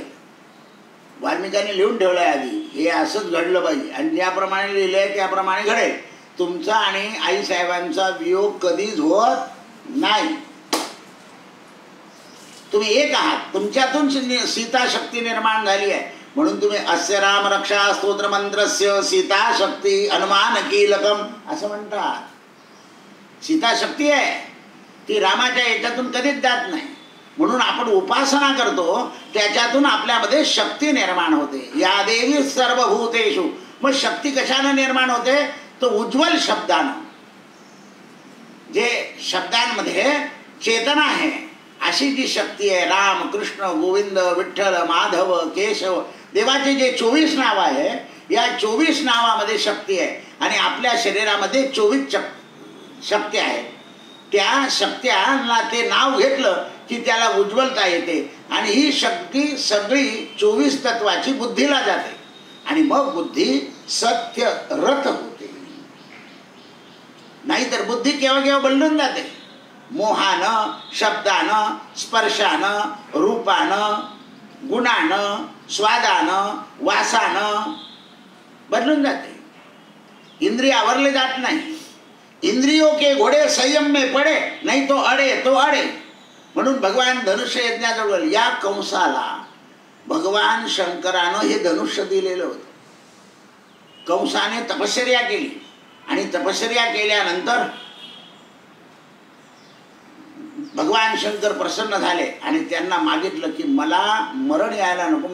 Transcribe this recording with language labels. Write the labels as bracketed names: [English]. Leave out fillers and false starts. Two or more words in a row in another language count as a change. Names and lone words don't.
[Marathi] वाल्मिकांनी लिहून ठेवलं आहे आधी, हे असंच घडलं पाहिजे आणि ज्याप्रमाणे लिहिलं आहे त्याप्रमाणे घडेल. तुमचा आणि आईसाहेबांचा वियोग कधीच होत नाही. तुम्ही एक आहात, तुमच्यातून सीता शक्ती निर्माण झाली आहे, म्हणून तुम्ही [Sanskrit] अस्य राम रक्षा स्तोत्र मंत्रस्य सीता शक्ती अनुमान कीलकम [Marathi] असं म्हणतात. सीता शक्ती आहे, ती रामाच्या याच्यातून कधीच जात नाही. म्हणून आपण उपासना करतो, त्याच्यातून आपल्यामध्ये शक्ती निर्माण होते. [Sanskrit] या देवी सर्वभूतेषु. [Marathi] मग शक्ती कशानं निर्माण होते? तो उज्ज्वल शब्दानं. जे शब्दांमध्ये चेतना आहे अशी जी शक्ती आहे, राम, कृष्ण, गोविंद, विठ्ठल, माधव, केशव, देवाचे जे 24 नाव आहे, या 24 नावामध्ये शक्ती आहे. आणि आपल्या शरीरामध्ये 24 शक्ती आहे. त्या शक्त्यांना ते नाव घेतलं की त्याला उज्ज्वलता येते. आणि ही शक्ती सगळी 24 तत्वाची बुद्धीला जाते आणि मग बुद्धी सत्य रथ होते. नाहीतर बुद्धी केव्हा केव्हा बदलून जाते. मोहानं, शब्दानं, स्पर्शानं, रूपानं, गुणानं, स्वादानं, वासानं बदलून जाते. इंद्रिय आवरले जात नाही. [Hindi] इंद्रियों के घोडे संयम में पडे, [Marathi] नाही तो [Hindi] अडे तो अडे. [Marathi] म्हणून भगवान धनुष्य यज्ञाजवळ या कंसाला भगवान शंकरानं हे धनुष्य दिलेलं होतं. कंसाने तपश्चर्या केली आणि तपश्चर्या केल्यानंतर भगवान शंकर प्रसन्न झाले आणि त्यांना मागितलं की मला मरण यायला नको.